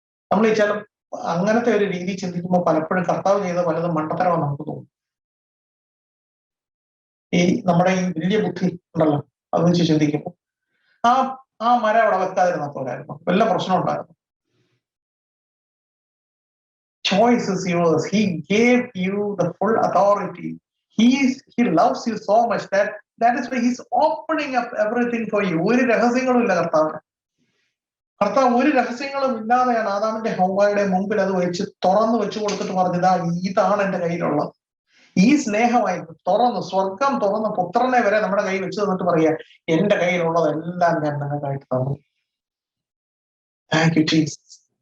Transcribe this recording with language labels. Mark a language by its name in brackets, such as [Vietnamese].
[Malayalam] നമ്മൾ ഈ ചില അങ്ങനത്തെ ഒരു രീതി ചിന്തിക്കുമ്പോൾ പലപ്പോഴും കർത്താവ് ചെയ്ത പലതും മണ്ടത്തരമാണ് നമുക്ക് തോന്നും. ഈ നമ്മുടെ ഈ വലിയ ബുദ്ധി ഉണ്ടല്ലോ, അത് വെച്ച് ചിന്തിക്കുമ്പോൾ ആ മരം അവിടെ വെക്കാതിരുന്നപ്പോഴായിരുന്നു വല്ല പ്രശ്നം ഉണ്ടായിരുന്നു. [English] Choice is yours. He gave you the full authority. He loves you so much that is why he's opening up everything for you. [Malayalam] ഒരു രഹസ്യങ്ങളും ഇല്ല കർത്താവ് ഒരു രഹസ്യങ്ങളും ഇല്ലാതെയാണ് ആദാമിന്റെ ഹവ്വയുടെ മുമ്പിൽ അത് തുറന്നു വെച്ചു കൊടുത്തിട്ട് പറഞ്ഞതാ ഇതാണ് എന്റെ കയ്യിലുള്ളത്. ഈ സ്നേഹമായിരുന്നു സ്വർഗം തുറന്ന പുത്രനെ വരെ നമ്മുടെ കയ്യിൽ വെച്ച് തന്നിട്ട് പറയാ എന്റെ കയ്യിലുള്ളതെല്ലാം ഞാൻ നിങ്ങൾക്കായിട്ട് തന്നു. [English] Thank you Jesus.